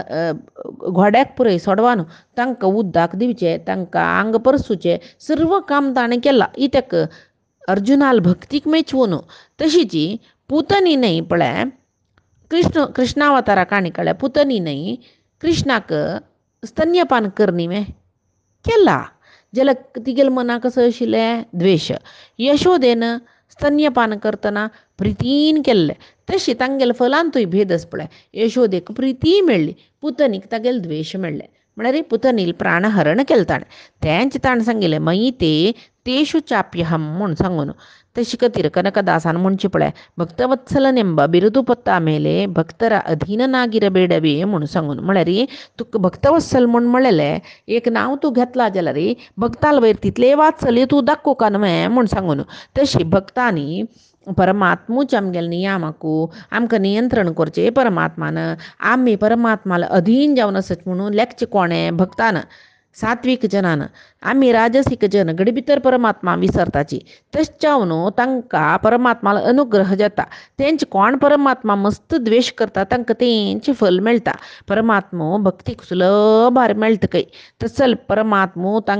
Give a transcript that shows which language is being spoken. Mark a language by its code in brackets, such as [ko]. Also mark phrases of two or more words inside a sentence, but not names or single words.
[kok] घोड्याक पुरय सोडवान तांकां उद्दाक दिवचें तांकां आंग परसूचें सर्व काम ताणें केलां इत्याक अर्जुनाल भक्तीक मेचवून तशीची पुतनीनय पळय कृष्णावतारा काणी कळ्ळ्या पुतनीनय कृष्णाक स्तन्यपान कर न्ही वे केला जाल्यार तिगेले मनाक कसो आशिल्लें द्वेश यशोदेन स्तन्यपान करतना प्रितीन केल्लें तशी तांगेले फलांतूय भेद आसा पळय यशोदेक प्रिती मेळ्ळी पुतनीक तागेले द्वेश मेळ्ळे म्हळ्यार पुतनील प्राणहरण केलें ताणें तेंच ताणें सांगिल्लें [sa] मयी तेषु [kok] चाप्यहम म्हूण सांगून तशी खातीर [kn] ಕನಕದಾಸನ ಮುಂಚೆ ಪಳೆ ಭಕ್ತವತ್ಸಲನೆಂಬ ಬಿರುದು ಪತ್ತ ಮೇಲೆ ಭಕ್ತರ ಅಧೀನನಾಗಿರಬೇಡವೇ [kok] म्हणून सांगून म्हळ्यार तुका भक्तवत्सल म्हूण म्हळेलें एक नांव तूं घेतला जाल्यार भक्ताल वयर तितले वात्सल्य तूं दाखोवका न्हय म्हूण सांगून तशी भक्तांनी परमात्मूच आमगेले नियामकू आमकां नियंत्रण करचें परमात्मान आमी परमात्माला अधीन जावन आसच म्हणून लेखचें कोणें भक्तान सात्वीक जनान आमी राजसीक जन घडी भितर परमात्मा विसरताची तशें जावन तांकां परमात्माला अनुग्रह जाता तेंचे कोण परमात्मा मस्त द्वेश करता तांकां तेंचें फल मेळटा परमात्मो भक्तीक सुलभार मेळटकय तसल परमात्मो